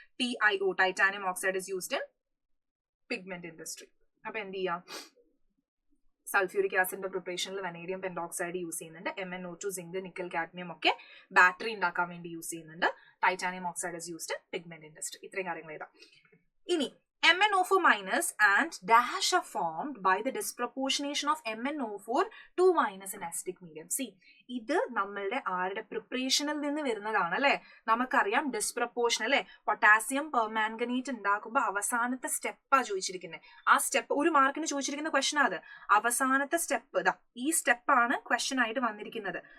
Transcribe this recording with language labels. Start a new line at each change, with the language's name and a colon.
English: TiO, titanium oxide is used in pigment industry.
Malayalam: അപ്പൊ എന്ത് ചെയ്യാം? സൾഫ്യൂരിക് ആസിഡിന്റെ പ്രിപ്പറേഷനിൽ വെനേഡിയം പെൻഡോക്സൈഡ് യൂസ് ചെയ്യുന്നുണ്ട്. MnO2, സിങ്ക്, നിക്കൽ, കാഡ്മിയം ഒക്കെ battery ഉണ്ടാക്കാൻ വേണ്ടി യൂസ് ചെയ്യുന്നുണ്ട്.
English: Titanium oxide is used in pigment industry.
Malayalam: ഇത്രയും കാര്യങ്ങൾ എഴുതാം.
English: ഇനി MnO4 minus and dash are formed by the disproportionation of MnO4 2 minus in acidic medium.
Malayalam: See, ഇത് നമ്മളുടെ ആരുടെ പ്രിപ്പറേഷനിൽ നിന്ന് വരുന്നതാണ് അല്ലെ. നമുക്കറിയാം ഡിസ്പ്രപ്പോർഷൻ അല്ലെ. പൊട്ടാസ്യം പെർമാംഗനേറ്റ് ഉണ്ടാക്കുമ്പോൾ അവസാനത്തെ സ്റ്റെപ്പാ ചോദിച്ചിരിക്കുന്നത്. ആ സ്റ്റെപ്പ് ഒരു മാർക്കിന് ചോദിച്ചിരിക്കുന്ന ക്വസ്റ്റൻ അത്. അവസാനത്തെ സ്റ്റെപ്പ് ഇതാ ഈ സ്റ്റെപ്പാണ് ക്വസ്റ്റൻ ആയിട്ട് വന്നിരിക്കുന്നത്.